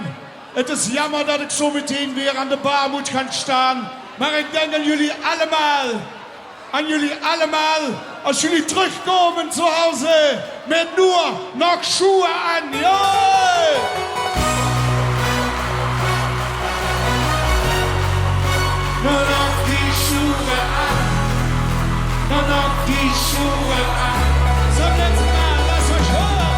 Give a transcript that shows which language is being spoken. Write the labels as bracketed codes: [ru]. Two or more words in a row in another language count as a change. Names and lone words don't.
[nl] Het is jammer dat ik zo meteen weer aan de bar moet gaan staan. Maar ik denk aan jullie allemaal. Aan jullie allemaal. Als jullie terugkomen [de] zu Hause [nl] met [de] nur nog Schuhe an. [nl] Ja! [de] Nur noch die Schuhe an. Nur noch die Schuhe an. So jetzt mal, lass euch hören.